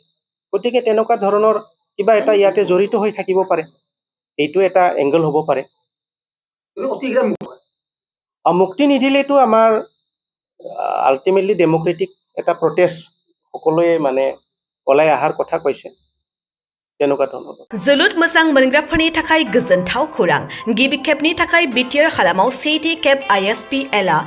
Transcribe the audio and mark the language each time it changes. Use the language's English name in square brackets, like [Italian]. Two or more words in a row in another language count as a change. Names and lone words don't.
[Assamese] গতিকে তেনেকুৱা ধৰণৰ কিবা এটা ইয়াতে জড়িত হৈ থাকিব পাৰে, এইটো এটা এংগল হ'ব পাৰে। মুক্তি নিদিলেতো আমাৰ [English] ultimately democratic [Assamese] এটা প্ৰটেষ্ট সকলোৱে মানে ওলাই অহাৰ কথা কৈছে তেনেকুৱা ধৰণৰ [Bodo] जोलुर मोजां मोनग्राफोरनि थाखाय गोजोनथाव खौरां गिबि खेबनि थाखाय बिटिआर हालामाव सेथि खेब ISPL आ